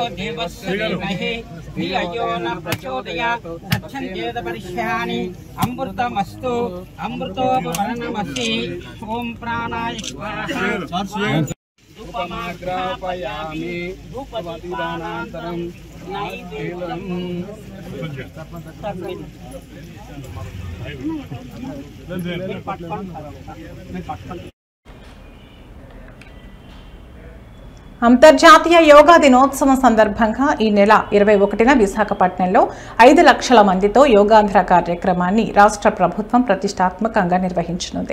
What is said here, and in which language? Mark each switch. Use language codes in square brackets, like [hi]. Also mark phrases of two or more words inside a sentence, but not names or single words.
[sa] देवस्य धीमहि धियो न प्रचोदयात् तच्छन्देत परिष्यानि अमृतमस्तु अमृतोपवर्णमसि ओम प्राणाय स्वाहा धूपमाग्रापयामि धूपदीपानान्तरं नैवेद्यं [te] అంతర్జాతీయ యోగా దినోత్సవం సందర్భంగా ఈ నెల 21న విశాఖపట్నంలో 5 లక్షల మందితో యోగాంధ్ర కార్యక్రమాన్ని రాష్ట్ర ప్రభుత్వం ప్రతిష్టాత్మకంగా నిర్వహించనుంది.